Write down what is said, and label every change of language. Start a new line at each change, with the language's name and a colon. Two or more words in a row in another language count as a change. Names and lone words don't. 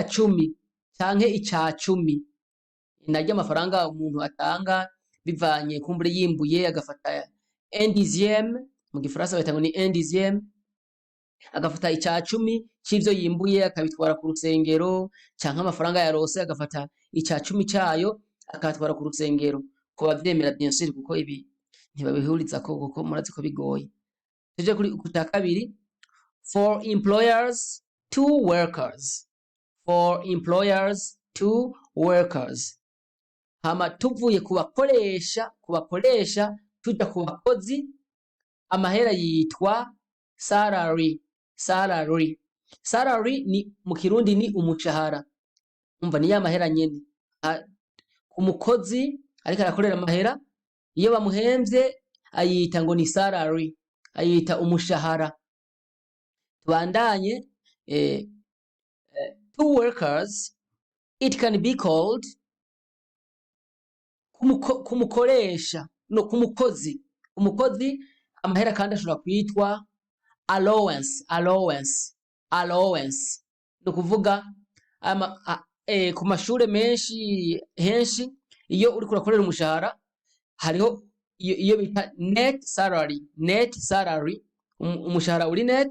Rundi: cumi canke ica cumi, naryo amafaranga umuntu atanga bivanye kumbure yimbuye agafata endizième mu gifaransa bayita ngo ni endizième, agafata ica cumi c'ivyo yimbuye akabitwara ku rusengero canke amafaranga yarose agafata ica cumi cayo akatwara ku rusengero ko bavyemera
French: bien sûr
Rundi: kuko ibi ntibabihurizako kuko murazi ko bigoye. Tuje kuri kuta kabiri
English: for employers to workers. For employers to workers.
Rundi: Hama tuvuye kubakoresha tuja ku bakozi amahera yitwa salary. Salary ni mu Kirundi ni umushahara. Umva ni ya mahera nyene. Umukozi ariko arakorera amahera iyo bamuhemvye ayita ngo ni salary, ayita umushahara.
English: Tubandanye to workers it can be called
Rundi: kumukoresha no kumukozi. Umukozi amahera kandi ashobora kwitwa allowance. No kuvuga ku mashure menshi henshi iyo uriko urakorera umushahara hariho iyo bita
English: net salary,
Rundi: umushahara uri net.